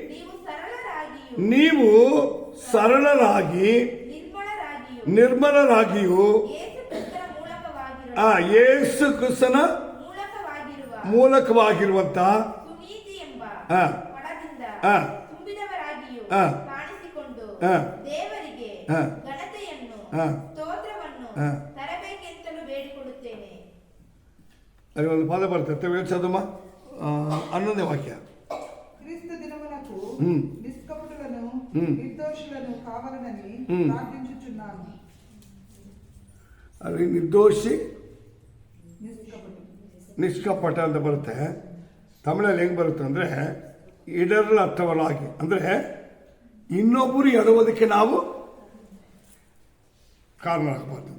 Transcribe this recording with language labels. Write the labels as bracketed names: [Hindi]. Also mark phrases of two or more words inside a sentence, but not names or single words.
[Kannada] ನೀವು ಸರಳರಾಗಿ ನಿರ್ಮಲರಾಗಿಯೂ ಯೇಸು ಕ್ರಿಸ್ತನ ಮೂಲಕವಾಗಿರುವಂತ ಅಲ್ಲಿ ಒಂದು ಪದ ಬರ್ತದೆ, ಹೇಳ್ಸೋದಮ್ಮ. 11ನೇ ವಾಕ್ಯ. [Telugu] క్రీస్తు దినమునకు నిష్కపటులను నిర్దోషులను కావాలనని ప్రార్థించుచున్నాను. [Kannada] ಅಲ್ಲಿ ನಿರ್ದೋಷಿ ನಿಷ್ಕಪಟ ಅಂತ ಬರುತ್ತೆ. ತಮಿಳಲ್ಲಿ ಹೆಂಗೆ ಬರುತ್ತೆ ಅಂದರೆ ಇಡರಲ ಅರ್ಥವಲಾಗಿ, ಅಂದರೆ ಇನ್ನೊಬ್ಬರು ಎಡುವುದಕ್ಕೆ ನಾವು ಕಾರಣ ಆಗಬಾರ್ದು.